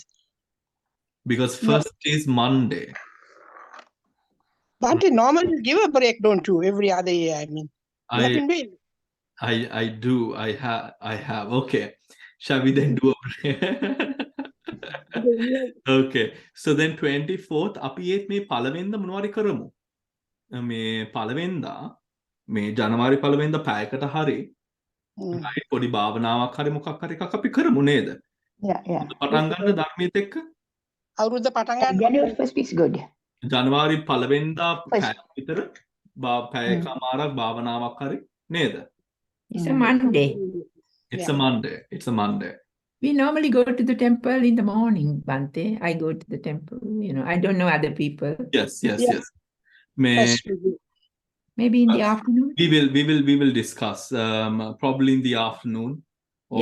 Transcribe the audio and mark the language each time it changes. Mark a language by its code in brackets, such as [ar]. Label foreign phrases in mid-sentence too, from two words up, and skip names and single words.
[en] because first is Monday. But normally you give a break, don't you? Every other year, I mean. You have I been doing. I do. I have. Okay. Shall we then do a break? Okay. [si] So then 24th අපි ඒත් මේ පළවෙනිදා මොනවාරි කරමු. මේ පළවෙනිදා මේ ජනවාරි පළවෙනිදා පැයකට හරි right පොඩි භාවනාවක් හරි මොකක් හරි එකක් අපි කරමු නේද? [en] Yeah, yeah. [si] පටන් ගන්න ධර්මයේත් එක්ක අවුරුද්ද පටන් ගන්න. [en] January 1st is good. [si] ජනවාරි පළවෙනිදා [en] First. [si] පැය විතර පැයකමාරක් භාවනාවක් හරි නේද? [en] It's a Monday. It's a Monday. It's a Monday. We normally go to the temple in the morning, Bante. I go to the temple, I don't know other people. Yes. Yeah. May Yes. Maybe in the afternoon. we will discuss probably in the afternoon or